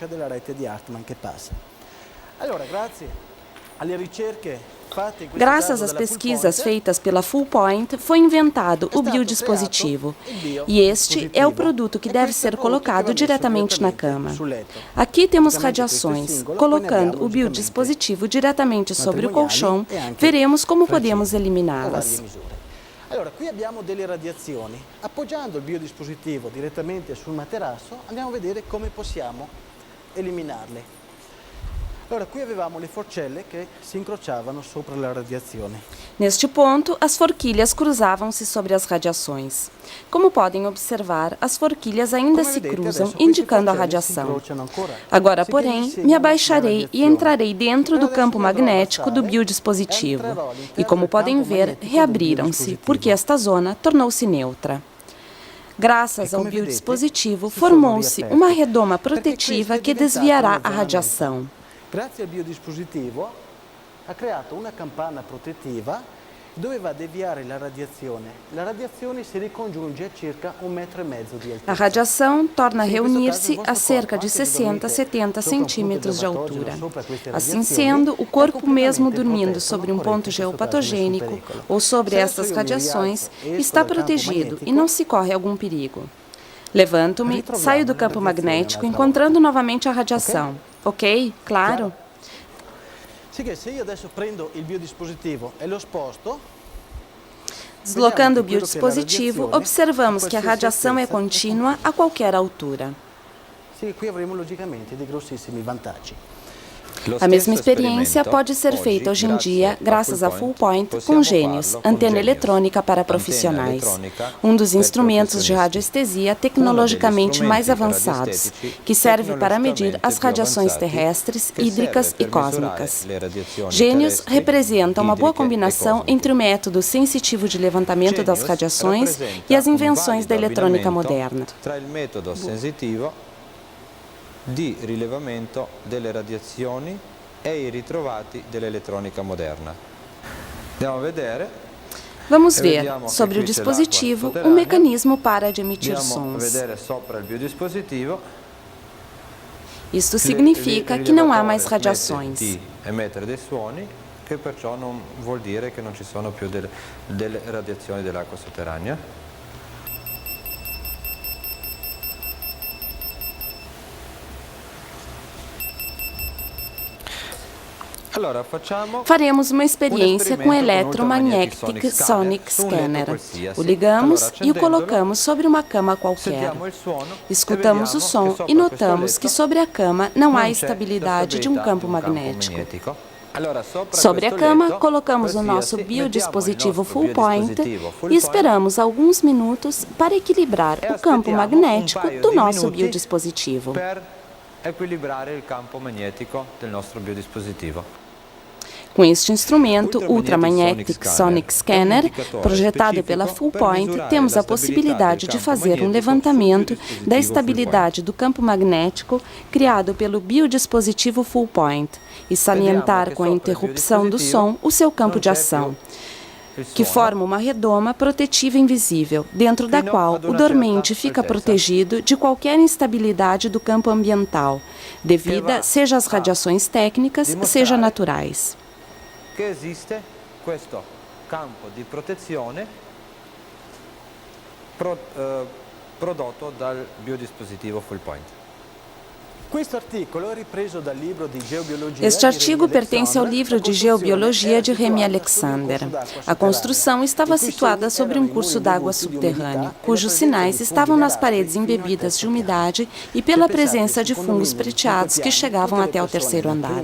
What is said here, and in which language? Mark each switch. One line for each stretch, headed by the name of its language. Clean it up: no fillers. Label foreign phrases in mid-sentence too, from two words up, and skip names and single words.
Portuguese: Graças às pesquisas feitas pela Full Point, foi inventado o biodispositivo. E este é o produto que deve ser colocado diretamente na cama. Aqui temos radiações. Colocando o biodispositivo diretamente sobre o colchão, veremos como podemos eliminá-las.
Italian: Allora, qui abbiamo delle radiazioni. Appoggiando il biodispositivo direttamente sul materasso, andiamo a vedere come possiamo eliminarle. Allora, qui avevamo le forcelle che si incrociavano sopra la radiazione.
Portuguese: Neste ponto, as forquilhas cruzavam-se sobre as radiações. Como podem observar, as forquilhas ainda se cruzam, indicando a radiação. Agora, porém, me abaixarei e entrarei dentro do campo magnético do biodispositivo. E como podem ver, reabriram-se, porque esta zona tornou-se neutra. Graças ao biodispositivo, formou-se uma redoma protetiva que desviará a radiação.
Italian: Grazie al biodispositivo ha creato una campana protettiva dove va a deviare la radiazione. La radiazione si ricongiunge a circa 1,5 metro di altezza.
Portuguese: A radiação torna a reunir-se a cerca de 60 a 70 centímetros de altura. Assim sendo, o corpo mesmo dormindo sobre um ponto geopatogênico ou sobre estas radiações está protegido e não se corre algum perigo. Levanto-me, saio do campo magnético, encontrando novamente a radiação. Ok? Claro?
Italian: Se io adesso prendo il biodispositivo e lo sposto,
Portuguese: deslocando o biodispositivo, observamos que a radiação é contínua a qualquer altura.
Italian: Qui avremo logicamente dei grossissimi vantaggi.
Portuguese: A mesma experiência pode ser feita hoje em dia, graças à Full Point, com Gênios, antena eletrônica para profissionais, um dos instrumentos de radioestesia tecnologicamente mais avançados, que serve para medir as radiações terrestres, hídricas e cósmicas. Gênios representa uma boa combinação entre o método sensitivo de levantamento das radiações e as invenções da eletrônica moderna.
Italian: di rilevamento delle radiazioni e i ritrovati dell'elettronica moderna. Andiamo a vedere.
Portuguese: Vamos ver, sobre o dispositivo, um mecanismo para de emitir
Italian: Andiamo a
Portuguese: sons.
Italian: vedere sopra il biodispositivo.
Portuguese: Isto significa que não há mais
Italian: Il rilevatore
Portuguese: radiações.
Italian: smette di emettere dei suoni, che perciò non vuol dire che non ci sono più delle radiazioni dell'acqua sotterranea. Allora,
Portuguese: Faremos uma experiência com o Electromagnetic Sonic Scanner. O ligamos e o colocamos sobre uma cama qualquer. Escutamos o som e notamos que sobre a cama não há estabilidade de um campo magnético. Sobre a cama, colocamos o nosso biodispositivo Full Point e esperamos alguns minutos para equilibrar o campo magnético do nosso biodispositivo.
Italian: per equilibrare il campo magnetico del nostro biodispositivo.
Portuguese: Com este instrumento, Ultramagnetic Sonic Scanner, projetado pela Full Point, temos a possibilidade de fazer um levantamento da estabilidade do campo magnético criado pelo biodispositivo Full Point e salientar com a interrupção do som o seu campo de ação, que forma uma redoma protetiva invisível, dentro da qual o dormente fica protegido de qualquer instabilidade do campo ambiental, devida seja às radiações técnicas, seja naturais.
Italian: Che esiste questo campo di protezione prodotto dal biodispositivo Full Point.
Portuguese: Este artigo pertence ao livro de Geobiologia de Remy Alexander. A construção estava situada sobre um curso d'água subterrâneo, cujos sinais estavam nas paredes embebidas de umidade e pela presença de fungos prateados que chegavam até o terceiro andar.